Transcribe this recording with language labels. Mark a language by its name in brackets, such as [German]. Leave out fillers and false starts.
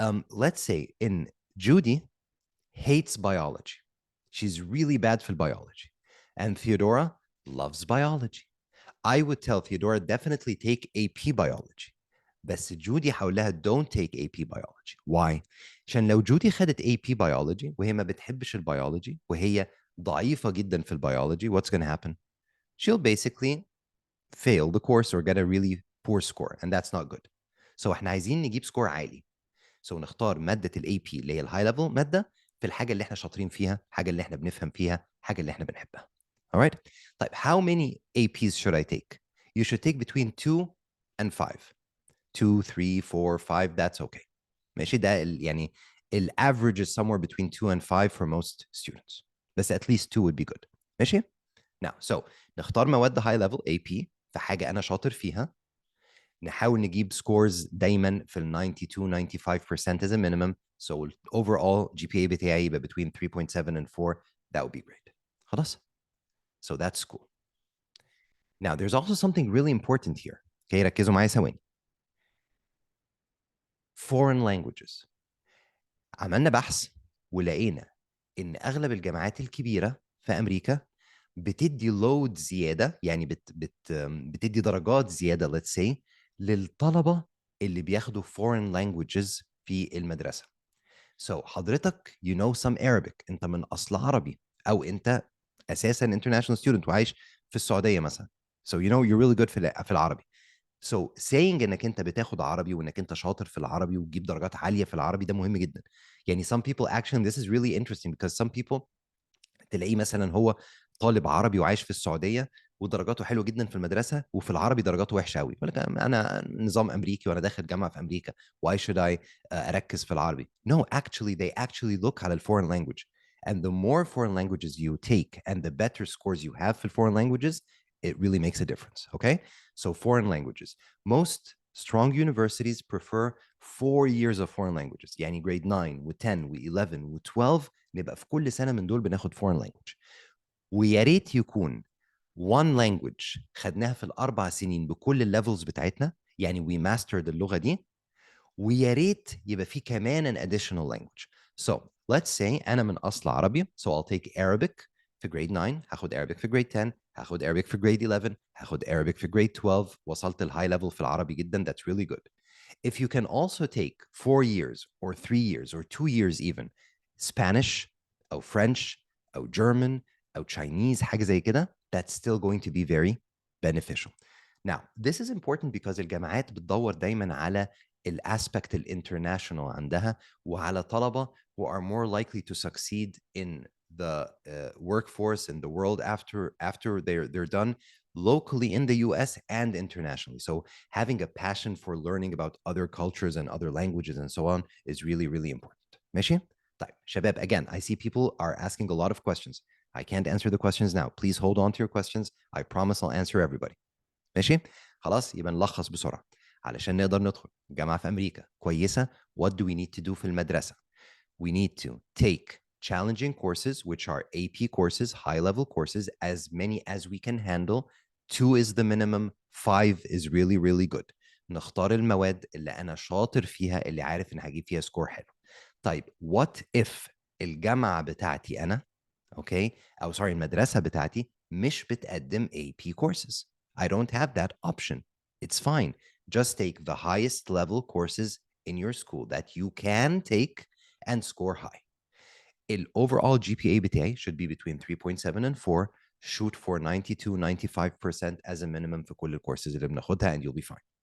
[English] Let's say in Judy hates biology. She's really bad for biology. And Theodora loves biology. I would tell Theodora definitely take AP biology. [Arabic] بس جودي حولها [English] don't take AP biology. Why? [Arabic] عشان لو جودي خدت AP biology وهي ما بتحبش البيولوجي وهي ضعيفة جدا في البيولوجي, what's going to happen? [English] She'll basically fail the course or get a really poor score, and that's not good. [Arabic] So احنا عايزين نجيب سكور عالي. So نختار مادة ال AP اللي هي الهاي ليفل مادة في الحاجة اللي احنا شاطرين فيها، حاجة اللي احنا بنفهم فيها، حاجة اللي احنا بنحبها. Alright? [English] طيب how many APs should I take? You should take between 2 and 5. 2, 3, 4, 5, that's okay. [Arabic] ماشي، ده يعني ال [English] average is somewhere between 2 and 5 for most students. بس at least 2 would be good. [Arabic] ماشي؟ Now, so نختار مواد [English] high level AP [Arabic] في حاجة أنا شاطر فيها. نحاول نجيب scores دايما في ال 92 95% [English] as a minimum. So overall GPA بتاعي يبقى between 3.7 and 4. That would be great. خلاص؟ So that's school. Now, there's also something really important here. [Arabic] Okay, ركزوا معايا ثواني. [English] Foreign languages. [Arabic] عملنا بحث ولقينا إن أغلب الجامعات الكبيرة في أمريكا بتدي لود زيادة، يعني بتدي درجات زيادة [English] let's say [Arabic] للطلبة اللي بياخدوا foreign languages في المدرسة. So حضرتك [English] you know some Arabic، [Arabic] أنت من أصل عربي، أو أنت أساساً [English] international student [Arabic] وعايش في السعودية مثلا. [English] So you know you're really good [Arabic] في العربي. So saying انك انت بتاخد عربي وانك انت شاطر في العربي وتجيب درجات عالية في العربي ده مهم جدا. يعني [English] some people actually this is really interesting because some people [Arabic] تلاقيه مثلا هو طالب عربي وعايش في السعوديه ودرجاته حلوه جدا في المدرسه وفي العربي درجاته وحشه قوي، يقول لك انا نظام امريكي وانا داخل جامعه في امريكا [English] why should I [Arabic] اركز في العربي. [English] No, actually they actually look على الفورين language, and the more foreign languages you take and the better scores you have for foreign languages, it really makes a difference. Okay, so foreign languages, most strong universities prefer 4 years of foreign languages. [Arabic] يعني grade 9 و10 و11 و12 نبقى في كل سنه من دول بناخد [English] foreign language. [Arabic] ويا ريت يكون [English] one language [Arabic] خدناها في الاربع سنين بكل الليفلز بتاعتنا، يعني [English] we mastered [Arabic] اللغه دي. ويا ريت يبقى في كمان [English] an additional language. So let's say [Arabic] انا من اصل عربي, [English] so I'll take Arabic في grade 9, هاخد Arabic في grade 10, هاخد Arabic في grade 11, هاخد Arabic في grade 12. [Arabic] وصلت الهاي ليفل في العربي جدا, [English] that's really good. If you can also take 4 years or 3 years or 2 years even Spanish أو French أو German أو Chinese, [Arabic] حاجة زي كده, [English] that's still going to be very beneficial. Now, this is important because [Arabic] الجامعات بتدور دايما على الاسبكت الانترناشونال عندها وعلى [English] طلبة who are more likely to succeed in the workforce in the world after they're done locally in the US and internationally. So having a passion for learning about other cultures and other languages and so on is really, really important. [Arabic] ماشي؟ طيب شباب, again, I see people are asking a lot of questions. [English] I can't answer the questions now. Please hold on to your questions. I promise I'll answer everybody. [Arabic] ماشي؟ خلاص يبقى نلخص بسرعة علشان نقدر ندخل جامعة في أمريكا كويسة. [English] What do we need to do [Arabic] في المدرسة? [English] We need to take challenging courses, which are AP courses, high-level courses, as many as we can handle. 2 is the minimum, 5 is really, really good. [Arabic] نختار المواد اللي أنا شاطر فيها, اللي عارف إن هجيب فيها سكور حلو. طيب, [English] what if [Arabic] الجامعة بتاعتي أنا, okay, أو sorry, المدرسة بتاعتي مش بتقدم [English] AP courses. I don't have that option. It's fine. Just take the highest level courses in your school that you can take and score high. Overall GPA [Arabic] بتاعي [English] should be between 3.7 and 4. Shoot for 92-95% as a minimum for كل الcourses اللي بناخدها, and you'll be fine.